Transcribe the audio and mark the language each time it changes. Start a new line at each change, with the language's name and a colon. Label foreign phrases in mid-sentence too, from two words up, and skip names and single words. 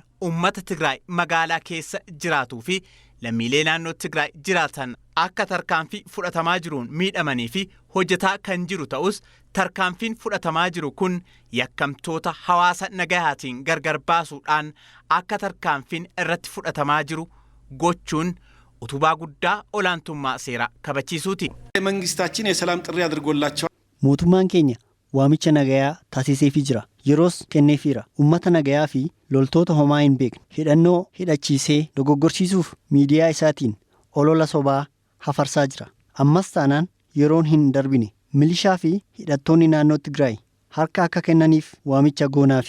Oromo: uummata Tigraay magaalaa keessa jiraatuu fi lammiilee naannoo Tigraay jiraatan akka tarkaanfii fudhatamaa jiruun miidhamanii fi hojjetaa kan jiru ta'us tarkaanfiin fudhatamaa jiru kun yakkamtoota hawaasa nagahaatiin gargar baasuudhaan akka tarkaanfiin irratti fudhatamaa jiru gochuun utubaa guddaa olaantummaa seeraa kabachiisuuti.
Amharic: መንግስታችን የሰላም ጥሪ አድርጎላቸዋል.
Oromo: mootummaan keenya waamicha nagayaa taasiseefii jira. Yeroos kenneefiira. Uummata nagayaa fi loltoota homaa hin beekne hidhannoo hidhachiisee dogoggorsiisuuf miidiyaa isaatiin olola sobaa hafarsaa jira. Ammas taanaan yeroon hin darbine milishaa fi hidhattoonni naannoo Tigraay harka akka kennaniif waamicha goonaafi.